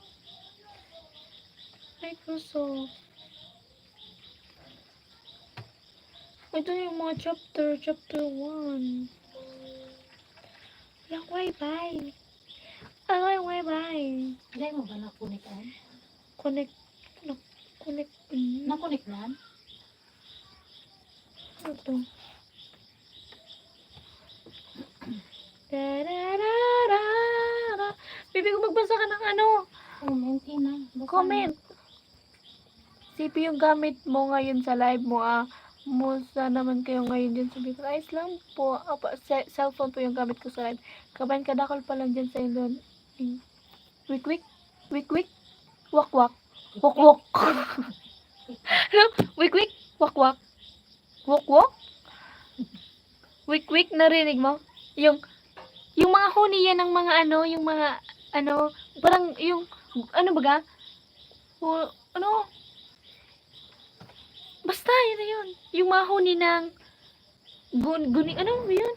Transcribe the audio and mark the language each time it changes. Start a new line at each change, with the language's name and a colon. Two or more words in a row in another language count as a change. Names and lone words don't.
Filipino: Microsoft. Ito yung mga chapter 1. Walang wifi. Walang wifi. Hindi mo ba nakunik-an? Connect. Nakunik na? Ito. Da-da-da-da-da. Bibi ko magbasa ka ng ano? Comment, ina. Comment. CP yung gamit mo ngayon sa live mo, Musta naman kayo ngayon dyan sa Bicol. Ayos lang po. Cellphone po yung gamit ko sa live. Kabayan kadakal pa lang dyan sa ilon. Wik-wik. Wik-wik. Wak-wak. Wak-wak. Ano? Wik-wik. Wak-wak. Wak-wak. Wik-wik. Narinig mo? Yung mga huni yan ng mga ano, yung mga ano, parang yung, ano baga? Ano? Basta, yun na yun. Yung mga huni ng guning, ano ba yun?